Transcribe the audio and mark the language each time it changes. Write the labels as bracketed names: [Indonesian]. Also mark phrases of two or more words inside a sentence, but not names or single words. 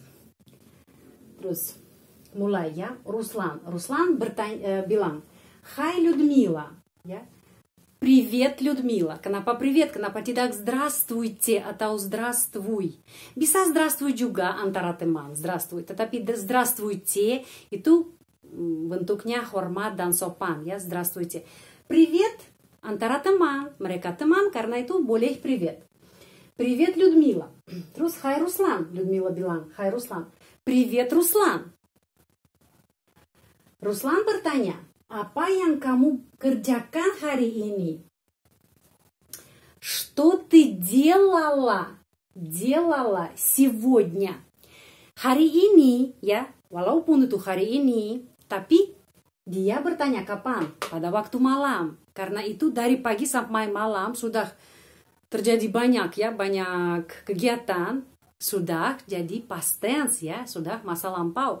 [Indonesian] Terus mulai ya, Ruslan bilang, "Hai Lyudmila," ya. "Привет, Lyudmila." Kenapa привет? Kenapa tidak здравствуйте atau здравствуй? Bisa здравствуй juga antara teman, здравствуй. Tetapi здравствуйте itu bentuknya hormat dan sopan ya, здравствуйте. Привет antara teman, mereka teman karena itu boleh привет. "Привет, Lyudmila." Terus "Hai Ruslan," Lyudmila bilang, "Hai Ruslan." "Привет, Ruslan." Ruslan bertanya, "Apa yang kamu kerjakan hari ini?" [Russian] "Что ты делала сегодня?" [Indonesian] Hari ini ya, walaupun itu hari ini, tapi dia bertanya kapan? Pada waktu malam. Karena itu dari pagi sampai malam sudah terjadi banyak kegiatan. Sudah jadi [English] past tense [Indonesian] ya, sudah masa lampau.